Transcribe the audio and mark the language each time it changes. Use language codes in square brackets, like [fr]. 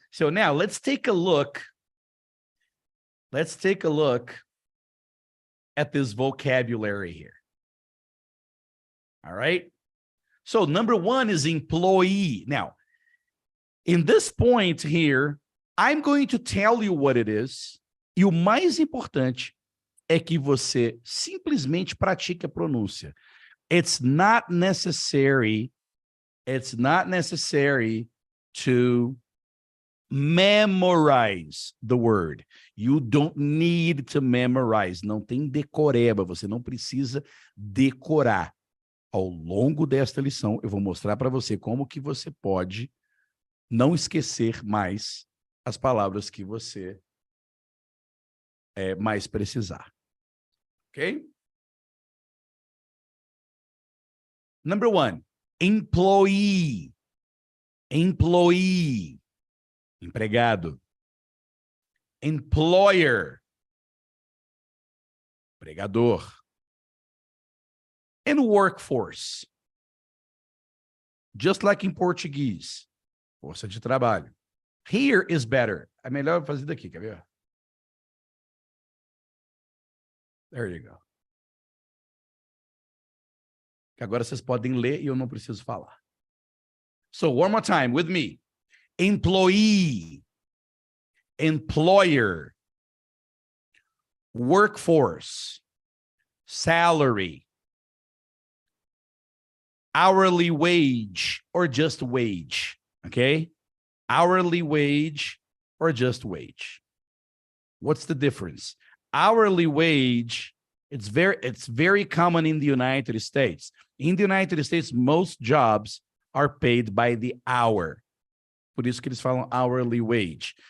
[en] So now let's take a look. Let's take a look at this vocabulary here. All right. So number one is employee. Now, in this point here, I'm going to tell you what it is. [pt] E o mais importante é que você simplesmente pratique a pronúncia. [en] It's not necessary to memorize the word. You don't need to memorize. [pt] Não tem decoreba, você não precisa decorar. Ao longo desta lição, eu vou mostrar para você como que você pode não esquecer mais as palavras que você mais precisar. Ok? [en] Number one, employee. Employee. [pt] Empregado. [en] Employer. [pt] Empregador. [en] And workforce. Just like in Portuguese. [pt] Força de trabalho. [en] Here is better. [pt] É melhor fazer daqui, quer ver? [en] There you go. [pt] Agora vocês podem ler e eu não preciso falar. [en] So, one more time with me. Employee. Employer. Workforce. Salary. Hourly wage or just wage, okay? Hourly wage or just wage. What's the difference? Hourly wage, it's very common in the United States. In the United States, most jobs are paid by the hour. [pt] Por isso que eles falam hourly wage.